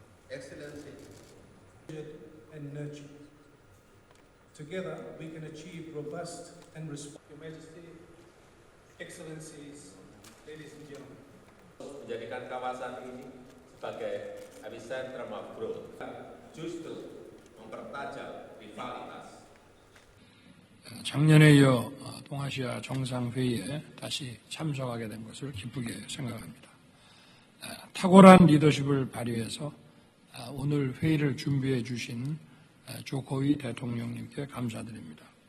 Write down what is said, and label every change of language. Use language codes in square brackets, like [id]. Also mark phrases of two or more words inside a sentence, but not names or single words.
[en] Excellency, and nurtured. Together, we can achieve robust and responsive. Your Majesty, Excellencies, ladies and gentlemen. [id] menjadikan kawasan ini sebagai [en] epicentrum of growth, [id] justru mempertajam rivalitas. [ko] 작년에 이어 동아시아 정상회의에 다시 참석하게 된 것을 기쁘게 생각합니다. 탁월한 리더십을 발휘해서 오늘 회의를 준비해 주신 조코위 대통령님께 감사드립니다.